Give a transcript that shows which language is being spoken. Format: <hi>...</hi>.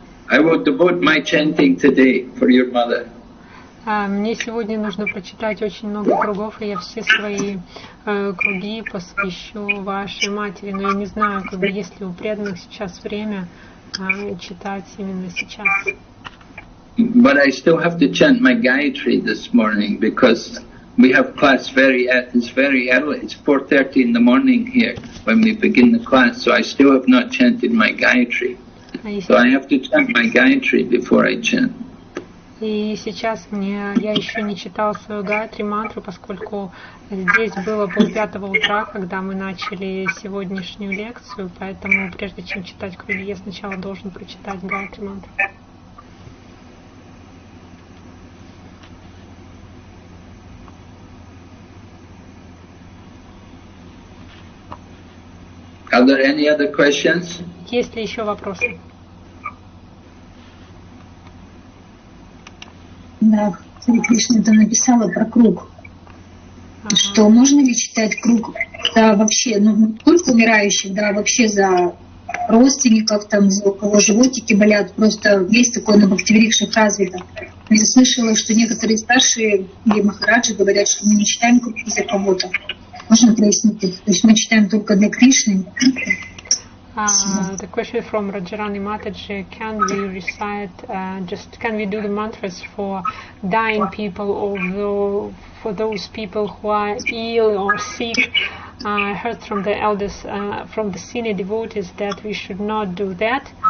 <en>I will devote my chanting today for your mother.</en> <ru>Мне сегодня нужно прочитать очень много кругов, и я все свои круги посвящу вашей матери. Но я не знаю, есть ли у преданных сейчас время читать именно сейчас.</ru> <en>But I still have to chant my Gayatri this morning because we have class it's very early. It's 4:30 in the morning here when we begin the class. So I still have not chanted my Gayatri. So I have to chant my Gayatri before I chant.</en> <ru>И сейчас я еще не читала свою Гайатри мантру, поскольку здесь было 4:30 утра, когда мы начали сегодняшнюю лекцию, поэтому прежде чем читать круги, я сначала должен прочитать Гайатри мантру.</ru> <en>Are there any other questions?</en> <ru>Есть ли еще вопросы? Хари Кришна там написала про круг. Что можно ли читать круг, да, вообще, ну, не только умирающих, да, вообще за родственников, там, за у кого животики болят, просто есть такое на бхактивирикшах развито. Я слышала, что некоторые старшие или махараджи говорят, что мы не читаем круг за кого-то. Можно прояснить это? То есть мы читаем только для Кришны.</ru> <en>The question from Rajarani Mataji: can we recite, can we do the mantras for dying people, or for those people who are ill or sick? I heard from the elders, from the senior devotees, that we should not do that.</en>